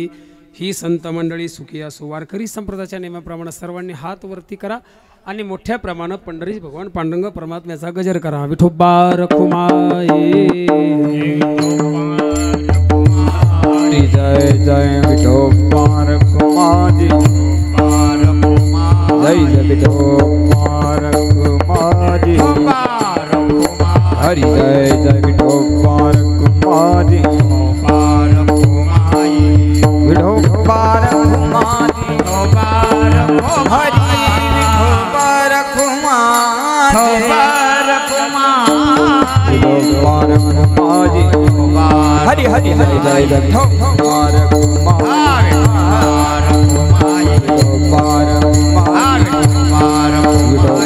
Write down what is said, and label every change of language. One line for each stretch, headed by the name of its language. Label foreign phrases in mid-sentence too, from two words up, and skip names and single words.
Marathi: ही संत मंडळी सुखी असो. वारकरी संप्रदायाच्या नियमाप्रमाणे सर्वांनी हात वरती करा आणि मोठ्या प्रमाणात पंढरी भगवान पांडुरंग परमात्म्याचा गजर करा. विठोबा रखुमाई जय जय विठोबा रखुमाई जय जय विठोबा रखुमाई हरि जय जय विठोबा रखुमाई विठोबा रखुमाई हरि विठोबा रखुमाई विठोबा रखुमाई हरि हरि जय जय विठोबा रखुमाई विठोबा रखुमाई